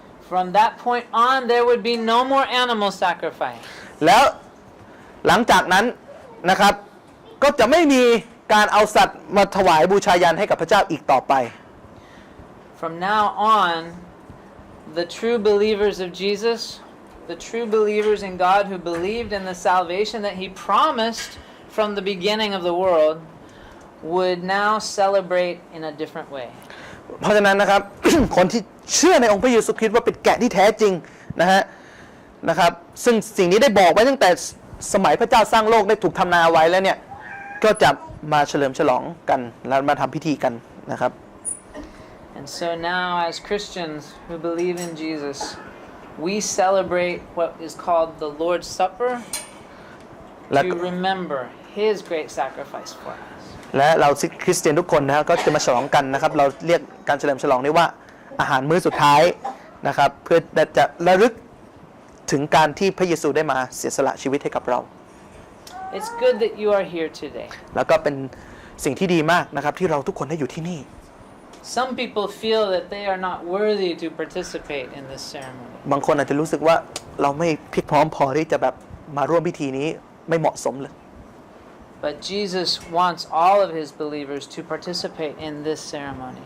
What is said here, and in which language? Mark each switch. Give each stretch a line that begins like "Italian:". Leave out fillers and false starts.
English: From that point on there would be no more animal sacrifice.
Thai: แล้วหลังจากนั้นนะครับก็จะไม่มีการเอาสัตว์มาถวายบูชายันให้กับพระเจ้าอีกต่อไป
English: From now on the true believers of Jesus, the true believers in God who believed in the salvation that he promised from the beginning of the world would now celebrate in a different way.
Thai: เพราะฉะนั้นนะครับ คนที่เชื่อในองค์พระเยซูคริสต์ว่าเป็นแกะที่แท้จริงนะครับซึ่งสิ่งนี้ได้บอกไว้ตั้งแต่สมัยพระเจ้าสร้างโลกได้ถูกทำนาไว้แล้วเนี่ยก็จะมาเฉลิมฉลองกันแล้วมาทำพิธีกันนะครับ
English: And so now as Christians who believe in Jesus we celebrate what is called the Lord's Supper to remember his great sacrifice for us.
Thai: และเราคริสเตียนทุกคนนะครับก็จะมาฉลองกันนะครับเราเรียกการเฉลิมฉลองนี้ว่าอาหารมื้อสุดท้ายนะครับเพื่อจะระลึกถึงการที่พระเยซูได้มาเสียสละชีวิตให้กับเรา
English: It's good that you are here today.
Thai: แล้วก็เป็นสิ่งที่ดีมากนะครับที่เราทุกคนได้อยู่ที่นี่
English: Some people feel that they are not worthy to participate in this ceremony.
Thai: บางคนอาจจะรู้สึกว่าเราไม่พร้อมพอที่จะแบบมาร่วมพิธีนี้ไม่เหมาะสมเลย
English: But Jesus wants all of his believers to participate in this ceremony.